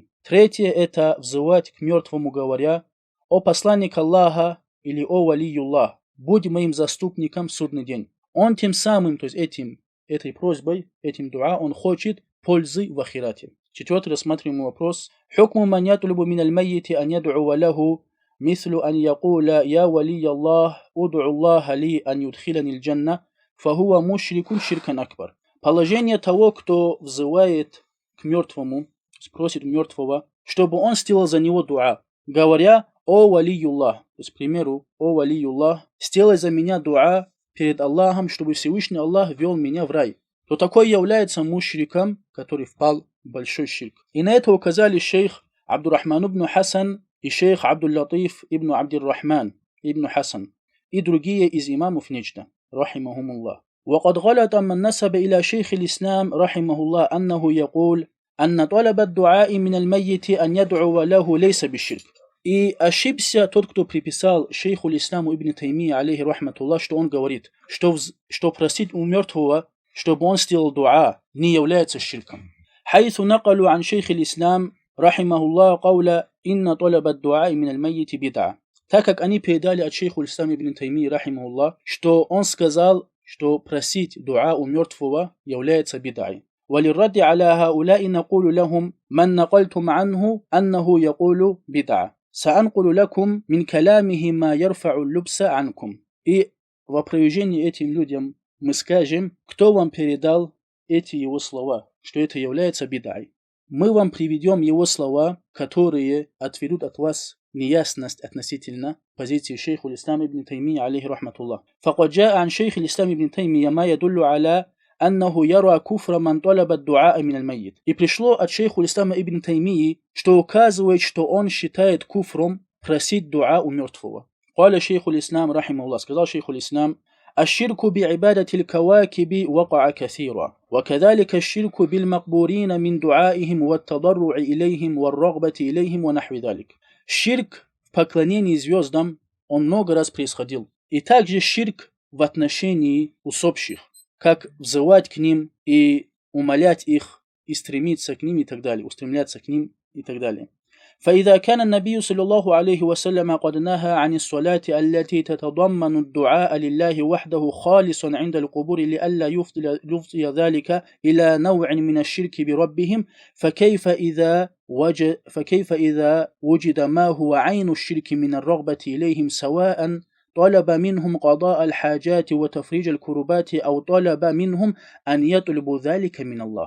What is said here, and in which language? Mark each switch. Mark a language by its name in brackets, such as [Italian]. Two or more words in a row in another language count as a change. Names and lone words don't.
[Russian] Третье – это взывать к мертвому, говоря о посланник Аллаха или о Валиюллах, будь моим заступником в судный день. Он тем самым, то есть этой просьбой, этим дуа, он хочет пользы в ахирате. Четвертый рассматриваемый вопрос. [Arabic] حكم من يطلب من الميت أن يدعو له مثل أن يقول يا ولي الله ادع الله لي أن يدخلني الجنة فهو مشرك شركا أكبر. [Russian] Положение того, кто взывает к мертвому, просит мертвого, чтобы он сделал за него дуа, говоря о Валиюллах, то есть, к примеру, о Валиюллах, сделай за меня дуа перед Аллахом, чтобы Всевышний Аллах вел меня в рай, то такой является мушриком, который впал в большой ширк. И на это указали шейх Абдуррахман ибн Хасан и шейх Абдул-Латиф ибн Абдир-Рахман ибн Хасан и другие из имамов Неджда, рахимахумуллах. [Arabic] وقد غلط من نسب إلى شيخ الإسلام رحمه الله أنه يقول أن طلب الدعاء من الميت أن يدعو له ليس بالشرك. [Russian] И ошибся тот, кто приписал шейху исламу ибн Таймии, [Arabic] عليه رحمة الله, [Russian] что он говорит, что просить у мертвого, чтобы он сделал дуа, не является ширком. [Arabic] حيث نقلوا عن شيخ الإسلام رحمه الله قول إن طلب الدعاء من الميت بدعة. [Russian] Так как они передали от шейху ислама ибн Таймии, рахимахуллах, что он сказал, что просить дуа у мертвого является бидай. [Arabic] وللرد على هؤلاء نقول لهم من نقلتم عنه أنه يقول بدعة. سأنقل لكم من كلامه ما يرفع اللبس عنكم. [Russian] И в опровержении этим людям мы скажем, кто вам передал эти его слова, что это является бидай. Мы вам приведем его слова, которые отведут от вас неясность относительно позиции шейха [Arabic] الإسلام ابن تيمية عليه رحمة الله. فقد جاء عن شيخ الإسلام ابن تيمية ما يدل على أنه يرى كفر من طلب الدعاء من الميت. [Russian] И пришло от шейха الإسلام ибн Таймии, что указывает, что он считает куфром просить дуа у мертвого. [Arabic] قال شيخ الإسلام رحمه الله, [Russian] сказал шейх [Arabic] الإسلام: الشرك بعبادة الكواكب وقع كثيرا وكذلك الشرك بالمقبورين من دعائهم والتضرع إليهم والرغبة إليهم ونحو ذلك. [Russian] Ширк в поклонении звездам, он много раз происходил. И также ширк в отношении усопших, как взывать к ним и умолять их, и стремиться к ним и так далее, устремляться к ним и так далее. [Arabic] فإذا كان النبي صلى الله عليه وسلم قد نهى عن الصلاة التي تتضمن الدعاء لله وحده خالصا عند القبور لئلا يفضي ذلك إلى نوع من الشرك بربهم فكيف إذا وجد ما هو عين الشرك من الرغبة إليهم سواء طلب منهم قضاء الحاجات وتفريج الكربات أو طلب منهم أن يطلبوا ذلك من الله.